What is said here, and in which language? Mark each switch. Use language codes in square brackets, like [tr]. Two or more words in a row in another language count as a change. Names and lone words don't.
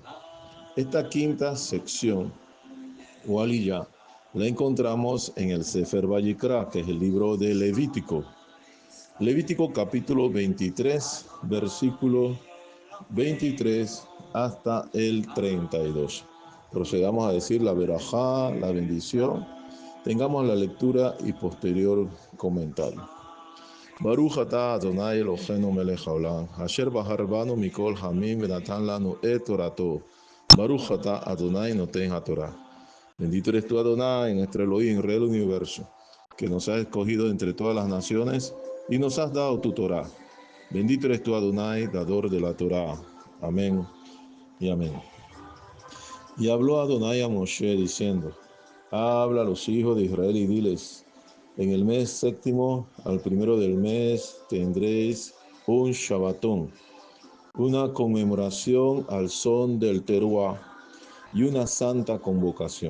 [es] Esta quinta sección o aliyá la encontramos en el Sefer Vayikra, que es el libro de Levítico. Levítico capítulo 23, versículo 23 hasta el 32. Procedamos a decir la verajá, la bendición. Tengamos la lectura y posterior comentario. [he] ברוך אתה אדוני אלוהינו מלך העולם, אשר בחר בנו מכל העמים ונתן לנו את תורתו. ברוך אתה אדוני נותן התורה. [es] Bendito eres tú, Adonai, nuestro Elohim, Rey del universo, que nos has escogido entre todas las naciones y nos has dado tu Torah. Bendito eres tú, Adonai, dador de la Torah. Amén y amén. Y habló Adonai a Moshe diciendo: habla a los hijos de Israel y diles: en el mes séptimo, al primero del mes, tendréis un Shabbatón, una conmemoración al son del teruá y una santa convocación.